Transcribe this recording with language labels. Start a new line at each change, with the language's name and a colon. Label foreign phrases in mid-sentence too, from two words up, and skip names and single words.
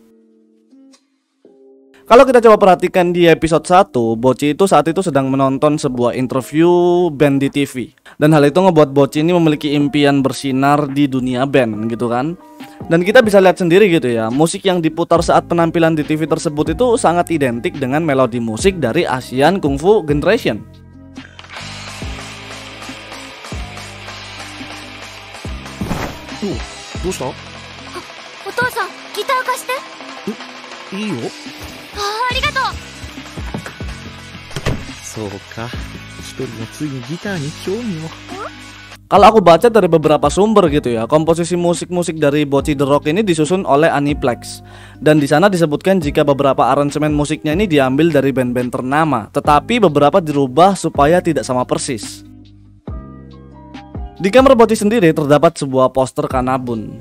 Indonesian: Kalau kita coba perhatikan di episode 1, Bocchi itu saat itu sedang menonton sebuah interview band di TV. Dan hal itu ngebuat Bocchi ini memiliki impian bersinar di dunia band gitu kan. Dan kita bisa lihat sendiri gitu ya, musik yang diputar saat penampilan di TV tersebut itu sangat identik dengan melodi musik dari Asian Kung Fu Generation.
Japanese: Dosta? お父さん、ギター貸して。いいよ。ありがとう。そうか。一人がついにギターに興味を。
Indonesian: Kalau aku baca dari beberapa sumber gitu ya, komposisi musik-musik dari Bocchi the Rock ini disusun oleh Aniplex. Dan di sana disebutkan jika beberapa aransemen musiknya ini diambil dari band-band ternama, tetapi beberapa dirubah supaya tidak sama persis. Di kamar Bocchi sendiri terdapat sebuah poster Kanabun.